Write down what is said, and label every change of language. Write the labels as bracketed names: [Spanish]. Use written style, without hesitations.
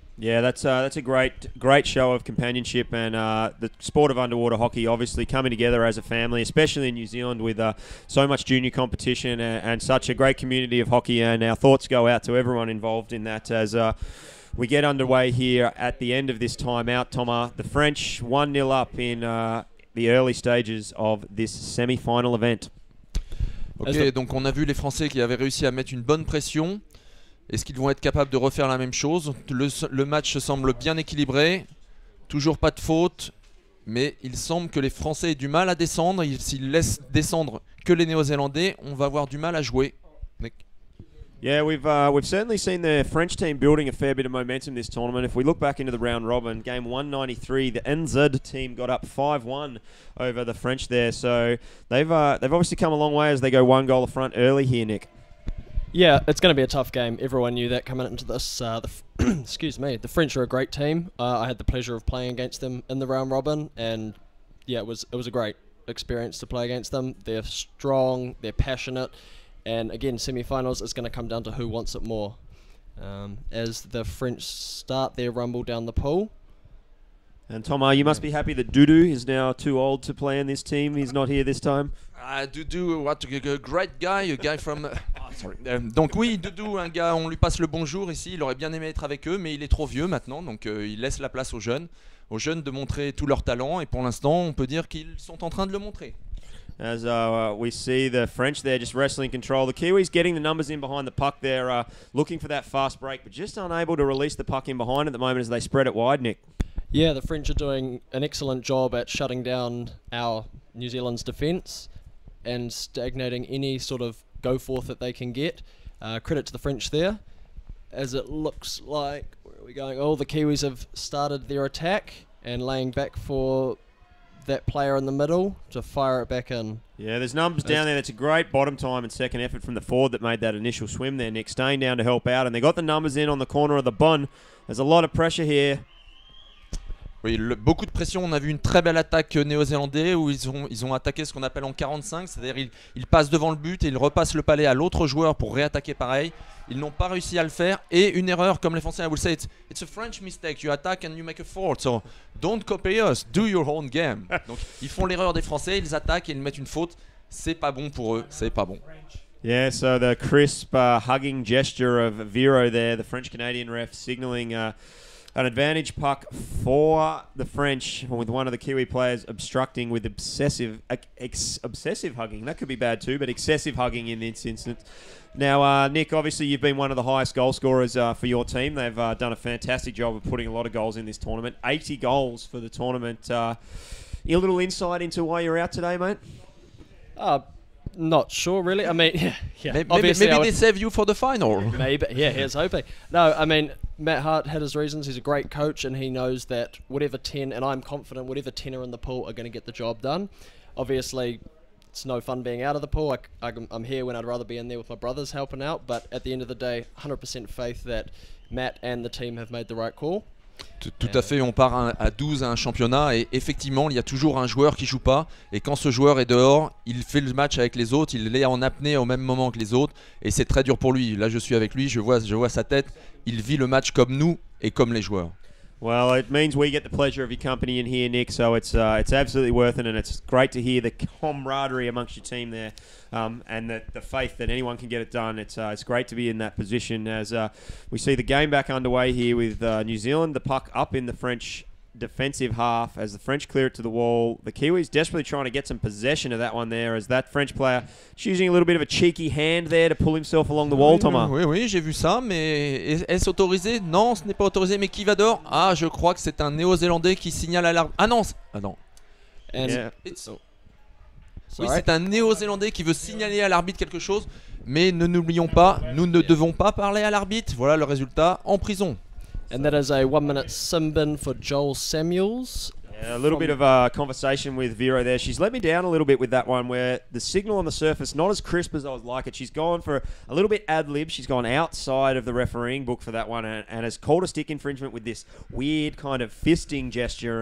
[English] Yeah, that's a great show of companionship, and the sport of underwater hockey obviously coming together as a family, especially in New Zealand with so much junior competition and such a great community of hockey. And our thoughts go out to everyone involved in that as we get underway here at the end of this timeout. Thomas, the French 1-0 up in the early stages of this semi-final event. [French] Ok, donc on a vu les Français qui avaient réussi à mettre une bonne pression. Est-ce qu'ils vont être capables de refaire la même chose? Le match semble bien équilibré, toujours pas de faute, mais il semble que les Français aient du mal à descendre. S'ils laissent descendre que les Néo-Zélandais, on va avoir du mal à jouer. [English] Yeah, we've certainly seen the French team building a fair bit of momentum this tournament. If we look back into the round robin, game 193, the NZ team got up 5-1 over the French there. So they've obviously come a long way as they go 1 goal front early here, Nick. Yeah, it's going to be a tough game. Everyone knew that coming into this. Excuse me. The French are a great team. I had the pleasure of playing against them in the round robin, and yeah, it was a great experience to play against them. They're strong, they're passionate, and again, semi-finals is going to come down to who wants it more. As the French start their rumble down the pool. And Thomas, you must be happy that Doudou is now too old to play in this team. He's not here this time. Doudou, what a great guy, a guy from... sorry. [French] Donc oui, Doudou, un gars, on lui passe le bonjour ici. Il aurait bien aimé être avec eux, mais il est trop vieux maintenant, donc il laisse la place aux jeunes de montrer tout leur talent. Et pour l'instant, on peut dire qu'ils sont en train de le montrer. [English] As we see the French there just wrestling control. The Kiwis getting the numbers in behind the puck there, looking for that fast break, but just unable to release the puck in behind at the moment as they spread it wide, Nick. Yeah, the French are doing an excellent job at shutting down our New Zealand's defence and stagnating any sort of go-forth that they can get. Credit to the French there, as it looks like, where are we going? Oh, the Kiwis have started their attack and laying back for that player in the middle to fire it back in. Yeah, there's numbers down there. That's a great bottom time and second effort from the forward that made that initial swim there, Nick. Staying down to help out, and they got the numbers in on the corner of the bun. There's a lot of pressure here. [French] Oui, beaucoup de pression. On a vu une très belle attaque néo-zélandais où ils ont attaqué ce qu'on appelle en 45, c'est-à-dire ils passent devant le but et ils repassent le palais à l'autre joueur pour réattaquer pareil. Ils n'ont pas réussi à le faire et une erreur, comme les Français, [English] I will say it's a French mistake. You attack and you make a fault, so don't copy us, do your own game. [French] Donc ils font l'erreur des Français, ils attaquent et ils mettent une faute. C'est pas bon pour eux, c'est pas bon. [English] Yeah, so the crisp hugging gesture of Vero there, the French-Canadian ref signalling an advantage puck for the French, with one of the Kiwi players obstructing with obsessive hugging. That could be bad too, but excessive hugging in this instance. Now, Nick, obviously you've been one of the highest goal scorers for your team. They've done a fantastic job of putting a lot of goals in this tournament. 80 goals for the tournament. A little insight into why you're out today, mate? Not sure, really. I mean, yeah. Maybe they save you for the final. Maybe, yeah, here's hoping. No, I mean, Matt Hart had his reasons. He's a great coach, and he knows that whatever 10, and I'm confident whatever 10 are in the pool are going to get the job done. Obviously, it's no fun being out of the pool. I'm here when I'd rather be in there with my brothers helping out, but at the end of the day, 100% faith that Matt and the team have made the right call. [French] Tout à fait, on part à 12 à un championnat et effectivement il y a toujours un joueur qui joue pas et quand ce joueur est dehors, il fait le match avec les autres, il est en apnée au même moment que les autres et c'est très dur pour lui. Là je suis avec lui, je vois sa tête, il vit le match comme nous et comme les joueurs. [English] Well, it means we get the pleasure of your company in here, Nick, so it's absolutely worth it, and it's great to hear the camaraderie amongst your team there, and the faith that anyone can get it done. It's great to be in that position as we see the game back underway here with New Zealand, the puck up in the French defensive half as the French clear it to the wall. The Kiwis desperately trying to get some possession of that one there as that French player choosing a little bit of a cheeky hand there to pull himself along the wall, Thomas. [French] Oui, j'ai vu ça, mais est-ce autorisé? Non, ce n'est pas autorisé, mais qui va dehors? Ah, je crois que c'est un néo-zélandais qui signale à l'arbitre. Ah non, [English] Yeah. [French] Oui, c'est un néo-zélandais qui veut signaler à l'arbitre quelque chose, mais ne n'oublions pas, nous ne devons pas parler à l'arbitre. Voilà le résultat, en prison. [English] And that is a 1 minute sim bin for Joel Samuels. Yeah, a little bit of a conversation with Vero there. She's let me down a little bit with that one where the signal on the surface, not as crisp as I would like it. She's gone for a little bit ad-lib. She's gone outside of the refereeing book for that one and has called a stick infringement with this weird kind of fisting gesture.